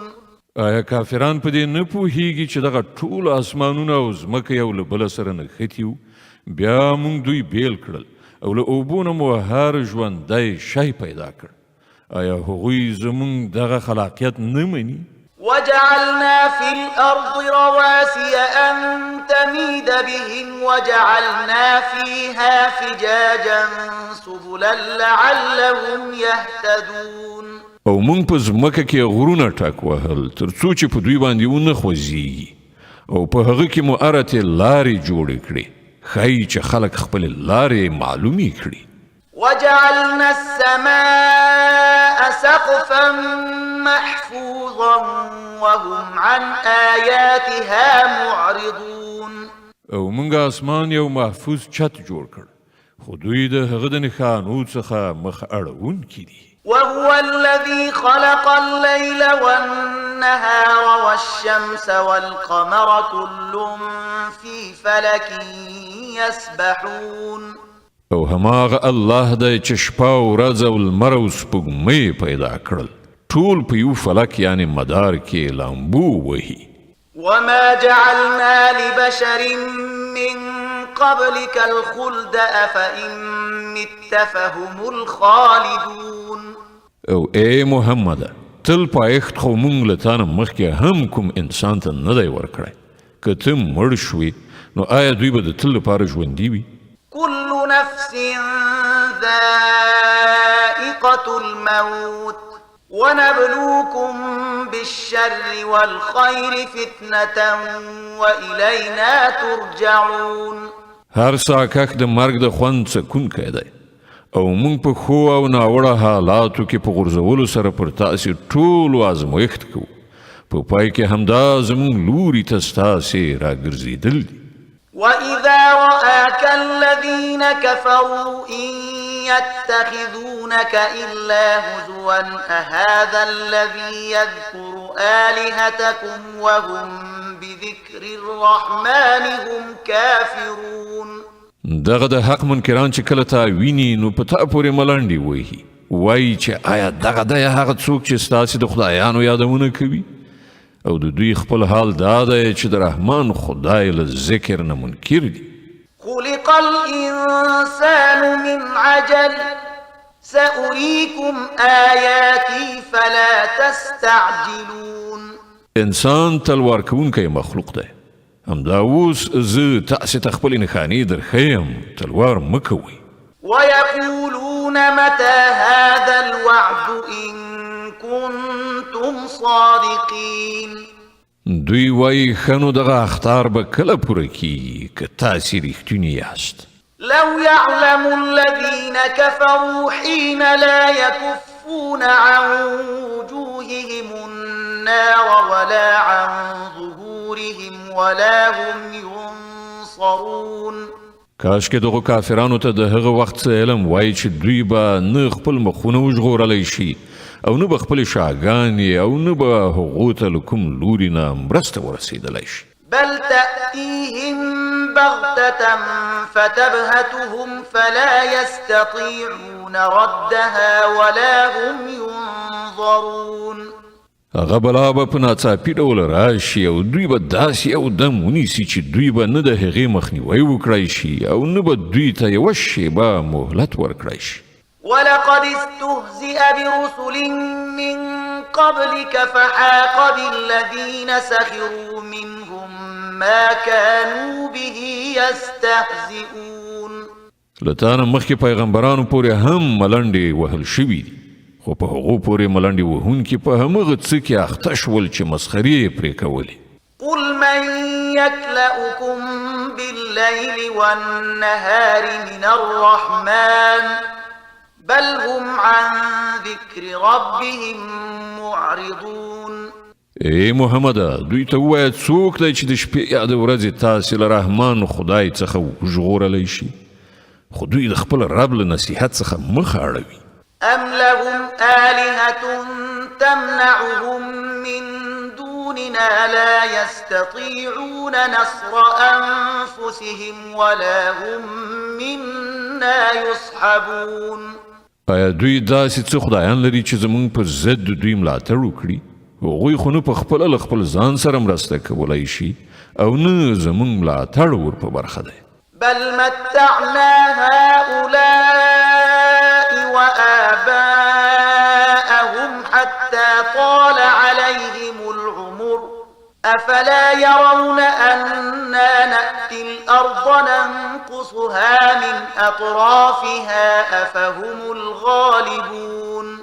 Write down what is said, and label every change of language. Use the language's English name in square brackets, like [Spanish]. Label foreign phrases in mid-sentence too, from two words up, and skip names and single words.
[Pashto] آیا کافران په دې نه پوهیږي چې دغه ټول اسمانونه او ځمکه یو له بله سره نښتي وو بیا موږ دوی بیل کړل او له اوبو نه مو هر ژوندی شی پیدا کړ. آیا هغوی زموږ دغه خلاقیت نه مني؟ [Arabic] وجعلنا في الأرض رواسي أن تميد بهم وجعلنا فيها فجاجا سبلا لعلهم يهتدون. [Pashto] او موږ په ځمکه کې غرونه ټک وهل تر څو چې په دوی باندې ونه خوځېږي او په هغه کې مو ارتې لارې جوړې کړې ښایي چې خلک خپلې لارې معلومې کړي. [Arabic] وجعلنا السماء سقفا محفوظا وهم عن آياتها معرضون. [Pashto] او موږ اسمان یو محفوظ چت جوړ کړ خو دوی د هغه د نښانو څخه مخ اړوونکي دي. [Arabic] وهو الذي خلق الليل والنهار والشمس والقمر كل في فلك يسبحون. [Pashto] او هماغه الله دی چې شپه او ورځ او لمر او سپوږمۍ پیدا کړل ټول په یو فلک یعنی مدار کې لامبو وهي. [Arabic] وما جعلنا لبشر من قبلك الخلد أفإن مت فهم الخالدون. [Pashto] او ای محمد تل پایښت خو موږ له تا نه مخکې هم کوم انسان ته نه دی ورکړی که ته مړ شوې نو آیا دوی به د تل لپاره ژوندي وي؟ [Arabic] كل نفس ذائقة الموت ونبلوكم بالشر والخير فتنة وإلينا ترجعون. [Pashto] هر ساکک د مرګ د خوند څکونکی دی او موږ په ښو او ناوړه حالاتو کې په غورځولو سره پر تاسې ټولو ازمایښت کوو په پای کې همدا زموږ لوري ته ستاسې راګرځېدل دي. [Arabic] وإذا رآك الذين كفروا إن يتخذونك إلا هزوا أهذا الذي يذكر آلهتكم وهم بذكر الرحمن هم كافرون. [Pashto] دغه د حق منکران چې کله تا ویني نو په تا پورې ملنډې وهي وایي چې آیا دغه دی هغه څوک چې ستاسې د خدایانو یادونه کوي او د دوی خپل حال دا دی چې د رحمان خدای له ذکر نه منکر دي. [Arabic] خلق الإنسان من عجل سأريكم آياتي فلا تستعجلون. [Pashto] انسان تلوار کوونکی مخلوق دی همدا اوس زه تاسې ته خپلې نښانې درښیم تلوار مه کوئ. [Arabic] ويقولون متى هذا الوعد إن كنتم صادقين. [Pashto] دوی وایي ښه نو دغه اخطار به کله پوره کیږي که تاسې رښتونی یاست. [Arabic] لو يعلم الذين كفروا حين لا يكفون عن وجوههم النار ولا عن ظهورهم ولا هم ينصرون. [Pashto] کاش کې دغه کافرانو ته د هغه وخت څه علم وایي چې دوی به نه خپل مخونه وژغورلی شي او نه به خپلې شاګانې او نه به هغو ته له کوم لوري نه مرسته ورسېدلی شي. [Arabic] بل تأتيهم بغتة فتبهتهم فلا يستطيعون ردها ولا هم ينظرون. [Pashto] هغه بلا به په ناڅاپي ډول راشي او دوی به داسې یو دم ونیسي چې دوی به نه د هغې مخنیوی وکړی شي او نه به دوی ته یوه شیبه مهلت ورکړی شي. [Arabic] ولقد استهزئ برسل من قبلك فحاق بالذين سخروا منهم ما كانوا به يستهزئون. [Pashto] لتانه مخکې پیغمبرانو پورې هم ملنډې وهل شوي دي، خو په هغو پورې ملنډې وهونکي په همغه څه کې اخته شول چې مسخرې یې پرې کولې. [Arabic] قل من يكلؤكم بالليل والنهار من الرحمن بل هم عن ذكر ربهم معرضون. [Pashto] ای محمده، دوی ته ووایه څوک دی چې د شپې یا د ورځې تاسې له رحمان خدای څخه وژغورلی شي، خو دوی د خپل رب له نصیحت څخه مخ اړوي. [Arabic] ام لهم آلهة تمنعهم من دوننا لا يستطيعون نصر أنفسهم ولا هم منا يصحبون. [Pashto] آیا دوی داسې څه خدایان لري چې زمونږ په ضد د دوی ملاتړ وکړي؟ هغوی خو نه په خپله له خپل ځان سره مرسته کولی شي او نه زمونږ ملاتړ ور په برخه دی. [Arabic] بل متعنا هؤلاء وآباءهم حتى طال عليهم العمر أفلا يرون أنا نأتي الأرض ننقصها من أطرافها أفهم الغالبون.